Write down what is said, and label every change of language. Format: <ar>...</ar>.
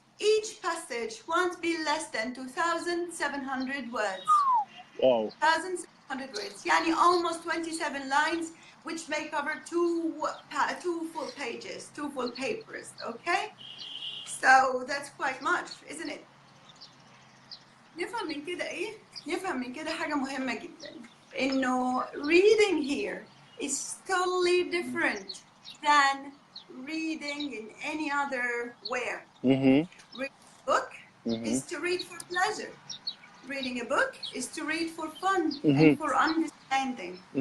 <en>Each passage won't be less than 2,700 words. Wow. 2,700 words, yani almost 27 lines, which may cover 2 full pages, 2 full papers, okay? So that's quite much, isn't it?</en> <ar>نفهم من كده ايه؟ نفهم من كده حاجة مهمة جدا. إنه</ar> <en>reading here is totally different than reading in any other where. Reading a book is to read for pleasure. Reading a book is to read for fun and for understanding.</en>